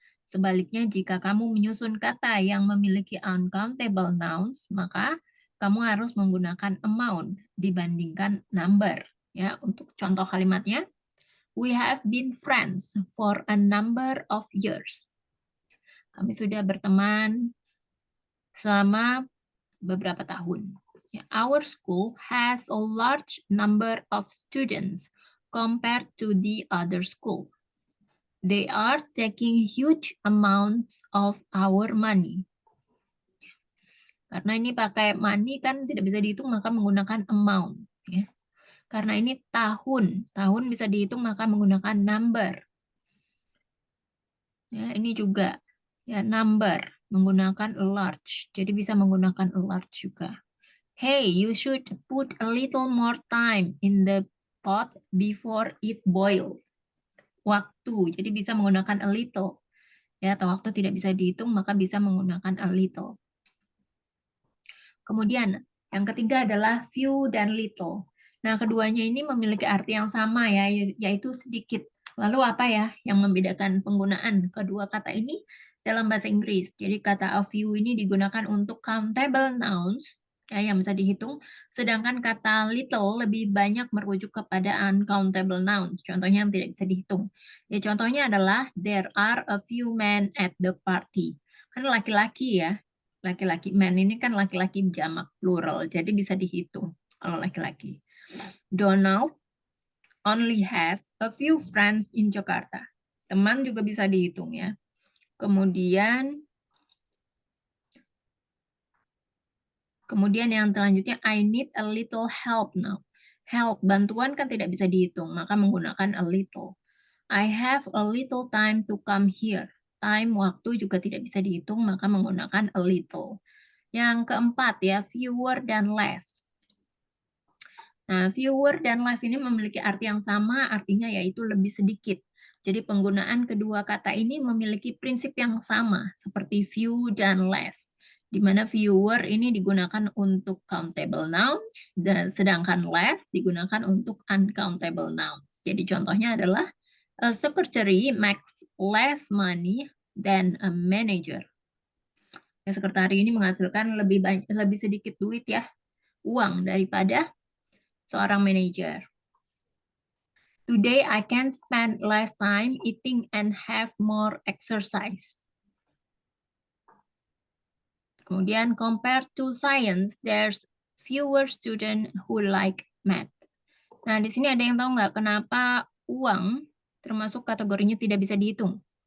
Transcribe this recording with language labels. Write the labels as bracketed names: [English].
[Indonesian] Sebaliknya, jika kamu menyusun kata yang memiliki uncountable nouns, maka kamu harus menggunakan amount dibandingkan number. Ya, untuk contoh kalimatnya, [English] we have been friends for a number of years. [Indonesian] Kami sudah berteman selama beberapa tahun. [English] Our school has a large number of students compared to the other school. They are taking huge amounts of our money. [Indonesian] Karena ini pakai money kan tidak bisa dihitung, maka menggunakan amount. Ya. Karena ini tahun bisa dihitung maka menggunakan number. Ya, ini juga ya number menggunakan large. Jadi bisa menggunakan large juga. [English] Hey, you should put a little more time in the pot before it boils. [Indonesian] Waktu, jadi bisa menggunakan a little. Ya, atau waktu tidak bisa dihitung, maka bisa menggunakan a little. Kemudian, yang ketiga adalah few dan little. Nah, keduanya ini memiliki arti yang sama ya, yaitu sedikit. Lalu apa ya yang membedakan penggunaan kedua kata ini dalam bahasa Inggris? Jadi kata a few ini digunakan untuk countable nouns, ya, yang bisa dihitung, sedangkan kata little lebih banyak merujuk kepada uncountable nouns, contohnya yang tidak bisa dihitung. Ya, contohnya adalah [English] there are a few men at the party. [Indonesian] Kan laki-laki ya, laki-laki, men ini kan laki-laki jamak plural, jadi bisa dihitung kalau laki-laki. [English] Donald only has a few friends in Jakarta. [Indonesian] Teman juga bisa dihitung ya. Kemudian yang selanjutnya, [English] I need a little help now. [Indonesian] Help, bantuan kan tidak bisa dihitung, maka menggunakan a little. [English] I have a little time to come here. [Indonesian] Time, waktu juga tidak bisa dihitung, maka menggunakan a little. Yang keempat ya, fewer dan less. Nah, fewer dan less ini memiliki arti yang sama, artinya yaitu lebih sedikit. Jadi penggunaan kedua kata ini memiliki prinsip yang sama, seperti few dan less. Di mana fewer ini digunakan untuk countable nouns, dan sedangkan less digunakan untuk uncountable nouns. Jadi contohnya adalah, [English] a secretary makes less money than a manager. [Indonesian] Ya, sekretari ini menghasilkan lebih sedikit duit ya, uang daripada seorang manajer. [English] Today I can spend less time eating and have more exercise. [Indonesian] Kemudian [English] compared to science, there's fewer students who like math. [Indonesian] Nah, di sini ada yang tahu nggak kenapa uang termasuk kategorinya tidak bisa dihitung?